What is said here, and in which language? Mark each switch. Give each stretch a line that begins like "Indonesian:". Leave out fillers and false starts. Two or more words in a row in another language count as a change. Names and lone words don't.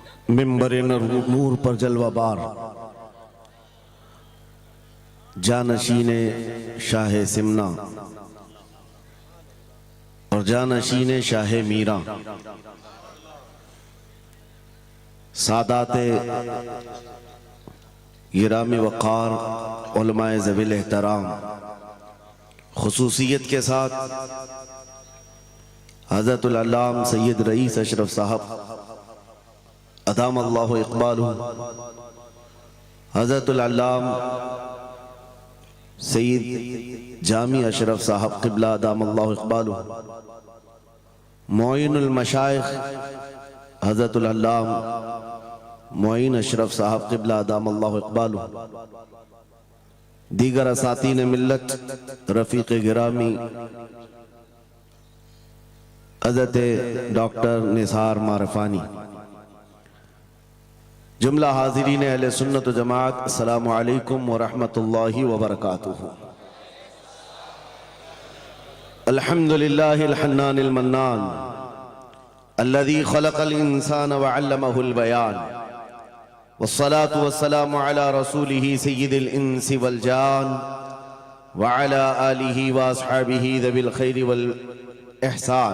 Urdu: منبر نور پر جلوہ بار جانشین شاہ سمناں اور جانشین شاہ میراں سادات گرامی وقار علمائے ذوی احترام خصوصیت کے ساتھ حضرت العلام سید رئیس اشرف صاحب
Arabic: أدام الله إقباله,
Urdu: حضرت العلام سید جامی اشرف صاحب قبلہ
Arabic: أدام الله إقباله,
Urdu: معین المشائخ حضرت العلام معین اشرف صاحب قبلہ
Arabic: أدام الله إقباله,
Urdu: دیگر اساطین ملت رفیق گرامی حضرت ڈاکٹر نثار مارفانی، جملہ حاضرین اہل سنت و جماعت,
Arabic: السلام عليكم ورحمة الله وبركاته. الحمد لله الحنان المنان الذي خلق الإنسان وعلمه البيان والصلاة والسلام على رسوله سيد الإنس والجان وعلى آله وأصحابه ذوي الخير والإحسان.